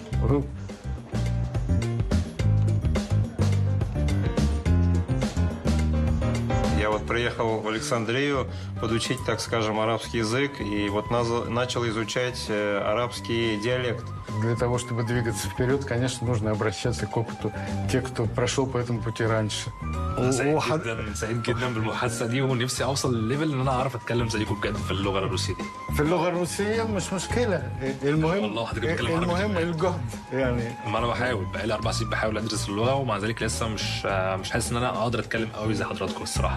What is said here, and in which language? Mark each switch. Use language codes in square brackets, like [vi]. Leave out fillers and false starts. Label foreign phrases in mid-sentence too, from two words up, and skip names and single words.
[ru] Я вот приехал в Александрию подучить, так скажем, арабский язык, и вот начал изучать арабский диалект. Для того, чтобы двигаться вперед, конечно, нужно обращаться к опыту тех, кто прошел по этому пути раньше. [ar] سعيد جدا بالمحادثه دي ونفسي اوصل لليفل ان انا اعرف اتكلم زيكم بجد في اللغه الروسيه دي. في اللغه الروسيه مش مشكله، المهم الجهد يعني. ما انا بحاول بقالي 4 سنين بحاول ادرس اللغه، ومع ذلك لسه مش حاسس ان انا اقدر اتكلم قوي زي حضراتكم الصراحه.